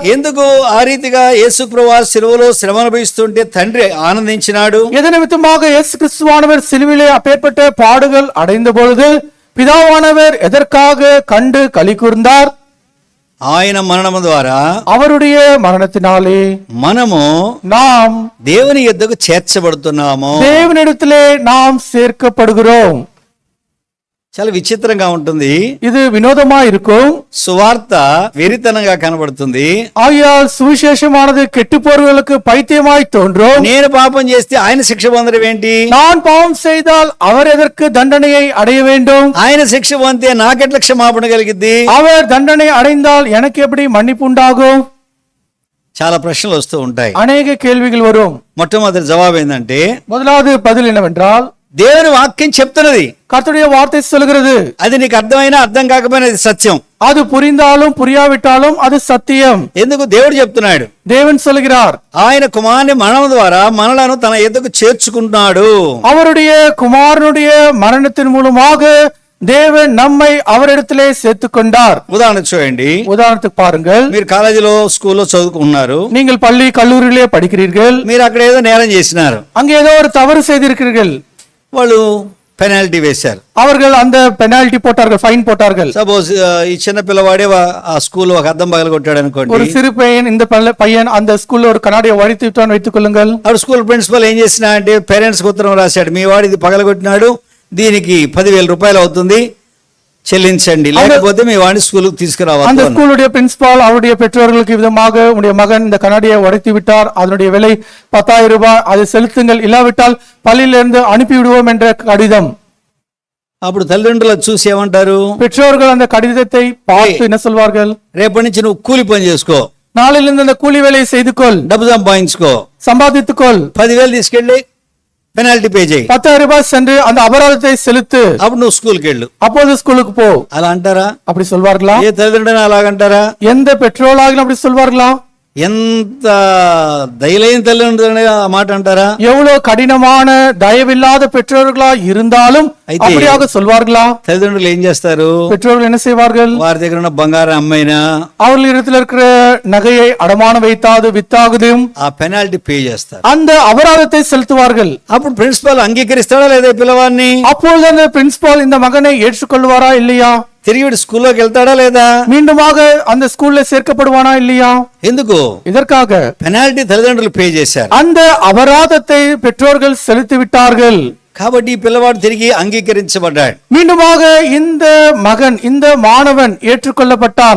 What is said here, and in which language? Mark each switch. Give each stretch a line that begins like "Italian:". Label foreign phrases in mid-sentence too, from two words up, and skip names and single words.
Telugu: ఎందుకు ఆ రీతిగా యేసు ప్రభువు సిలువలో శ్రమ అనుభవిస్తుంటే తండ్రి ఆనందించినాడు?
Tamil: எதன் நிமித்தமாக இயேசு கிறிஸ்துவானவர் சிலுவிலே அப்பேற்பட்ட பாடுகள் அடைந்த பொழுது பிதாவானவர் எதற்காக கண்டு களி கூர்ந்தார்?
Telugu: ఆయన మరణము ద్వారా,
Tamil: அவருடைய மரணத்தினாலே நாம்
Telugu: దేవుని యొద్దకు చేర్చబడుతున్నాము.
Tamil: தேவனிடத்திலே நாம் சேர்க்கப்படுகிறோம்.
Telugu: చాలా విచిత్రంగా ఉంటుంది.
Tamil: இது వినోదமா இருக்கும்.
Telugu: సువార్త వెరితనంగా కనబడుతుంది.
Tamil: ஆகையால் சுவிசேஷமானது கெட்டுப்போர்களுக்கு பைத்தியமாய் தோன்றும்.
Telugu: నేను పాపం చేస్తే ఆయన శిక్ష పొందడం ఏంటి?
Tamil: நான் பாவம் செய்தால் அவர் எதற்கு தண்டனையை அடைய வேண்டும்?
Telugu: ఆయన శిక్ష పొందితే నాకెట్లా క్షమాపణ కలిగిద్ది?
Tamil: அவர் தண்டனை அடைந்தால் எனக்கு எப்படி மன்னிப்பு உண்டாகும்?
Telugu: చాలా ప్రశ్నలు వస్తూ ఉంటాయి.
Tamil: అనేక కేள்விகள் வரும்.
Telugu: మొట్టమొదటి జవాబు ఏంటంటే,
Tamil: முதலாவது பதில் என்னவென்றால்,
Telugu: దేవుని వాక్యం చెప్తున్నది,
Tamil: கர்த்தருடைய வார்த்தை சொல்கிறது.
Telugu: అది నీకు అర్థమైనా అర్థం కాకపోయినా అది సత్యం.
Tamil: அது புரிந்தாலும் புரியாவிட்டாலும் அது సత్యం.
Telugu: ఎందుకు దేవుడు చెప్తున్నాడు?
Tamil: தேவன் சொல்கிறார்,
Telugu: ఆయన కుమారుని మరణం ద్వారా మనలను తన ఎద్దకు చేర్చుకుంటున్నాడు.
Tamil: அவருடைய குமாரனுடைய மரணத்தின் மூலமாக தேவன் நம்மை அவரிடத்திலே சேர்த்துக் கொண்டார்.
Telugu: ఉదాహరణ చూడండి.
Tamil: உதாரணத்துக்கு பாருங்கள்.
Telugu: మీరు కాలేజీలో స్కూల్లో చదువుకున్నారు.
Tamil: நீங்கள் பள்ளி கல்லூரியிலே படிக்கிறீர்கள்.
Telugu: మీరు అక్కడ ఏదో నేరం చేసినారు.
Tamil: அங்கே ஏதோ ஒரு தவறு செய்திருக்கிறீர்கள்.
Telugu: వాళ్ళు పెనాల్టీ వేశారు.
Tamil: அவர்கள் அந்த பெனால்டி போட்டார்கள், ஃபைன் போட்டார்கள்.
Telugu: సపోజ్ ఈ చిన్న పిల్లవాడే ఆ స్కూల్లో ఒక అద్దం పగల కొట్టాడు అనుకోండి.
Tamil: ஒரு சிறு பையன், இந்த பையன் அந்த ஸ்கூல்ல ஒரு கண்ணாடியை உடைத்து விட்டான் வைத்துக் கொள்ளுங்கள்.
Telugu: అప్పుడు స్కూల్ ప్రిన్సిపల్ ఏం చేసినా అంటే పేరెంట్స్ కి ఉత్తరం రాశాడు, మీ వాడు ఇది పగలగొట్టినాడు, దీనికి 10,000 రూపాయలు అవుతుంది, చెల్లించండి, లేకపోతే మీ వాడిని స్కూల్కి తీసుకురావాలి.
Tamil: அந்த ஸ்கூலுடைய பிரின்சிபால் அவருடைய பெற்றோர்களுக்கு விதமாக, உடைய மகன் இந்த கண்ணாடியை உடைத்து விட்டார், அதனுடைய விலை 10,000 ரூபாய், அதை செலுத்துங்கள், இல்லாவிட்டால் பள்ளியிலிருந்து அனுப்பி விடுவோம் என்ற கடிதம்.
Telugu: అప్పుడు తల్లిదండ్రులు చూసి ఏమంటారు?
Tamil: பெற்றோர்கள் அந்த கடிதத்தை பார்த்து என்ன சொல்வார்கள்?
Telugu: రేపటి నుంచి నువ్వు కూలి పని చేసుకో,
Tamil: நாளிலிருந்து அந்த கூலி வேலையை செய்து கொள்,
Telugu: డబ్బు సంపాదించుకో,
Tamil: சம்பாதித்துக்கொள்,
Telugu: 10,000 తీసుకెళ్ళి
English: penalty pay
Telugu: చేయి,
Tamil: 10,000 ரூபாய் சென்று அந்த அபராதத்தை செலுத்து,
Telugu: అప్పుడు నువ్వు స్కూల్కి వెళ్ళు.
Tamil: அப்போது ஸ்கூலுக்கு போ.
Telugu: అలా అంటారా?
Tamil: அப்படி சொல்வார்களா?
Telugu: ఏ తల్లిదండ్రులు అలాగంటారా?
Tamil: எந்த பெற்றோராகிலும் அப்படி சொல்வார்களா?
Telugu: ఎంత దయలేని తల్లిదండ్రులు ఆ మాట అంటారా?
Tamil: எவ்வளவு கடினமான தயவில்லாத பெற்றோர்களா இருந்தாலும் அப்படியாக சொல்வார்களா?
Telugu: తల్లిదండ్రులు ఏం చేస్తారు?
Tamil: பெற்றோர்கள் என்ன செய்வார்கள்?
Telugu: వారి దగ్గర ఉన్న బంగారం అమ్మైనా,
Tamil: அவர்கள் இடத்துல இருக்கிற நகையை அடமானம் வைத்தாது வித்தாகுதும்
Telugu: ఆ
English: penalty pay
Telugu: చేస్తారు,
Tamil: அந்த அபராதத்தை செலுத்துவார்கள்.
Telugu: అప్పుడు ప్రిన్సిపల్ అంగీకరిస్తాడా లేదా పిల్లవాడిని?
Tamil: அப்பொழுது அந்த பிரின்சிபால் இந்த மகனை ஏற்றுக்கொள்வாரா இல்லையா?
Telugu: తిరిగి వీడు స్కూల్లోకి వెళ్తాడా లేదా?
Tamil: மீண்டுமாக அந்த ஸ்கூல்ல சேர்க்கப்படுவானா இல்லையா?
Telugu: ఎందుకు?
Tamil: இதற்காக
Telugu: పెనాల్టీ తల్లిదండ్రులు పే చేశారు,
Tamil: அந்த అபరాதத்தை பெற்றோர்கள் செலுத்தி விட்டார்கள்.
Telugu: కాబట్టి ఈ పిల్లవాడు తిరిగి అంగీకరించబడ్డాడు.
Tamil: மீண்டுமாக இந்த மகன், இந்த மாணவன் ஏற்றுக்கொள்ளப்பட்டான்.